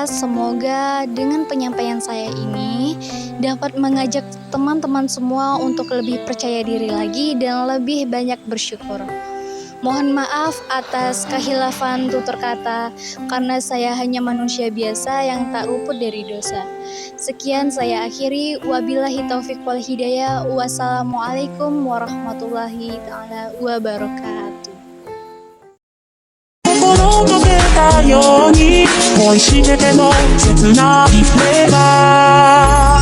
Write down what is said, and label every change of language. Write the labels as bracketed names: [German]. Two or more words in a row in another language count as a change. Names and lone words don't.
[Indonesian] Semoga dengan penyampaian saya ini dapat mengajak teman-teman semua untuk lebih percaya diri lagi dan lebih banyak bersyukur. Mohon maaf atas kehilafan tutur kata, karena saya hanya manusia biasa yang tak luput dari dosa. Sekian saya akhiri. [Arabic] وبالله التوفيق والهداية. والسلام عليكم ورحمة الله تعالى وبركاته. [Japanese] 心溶けたように恋してても切ないフレーバー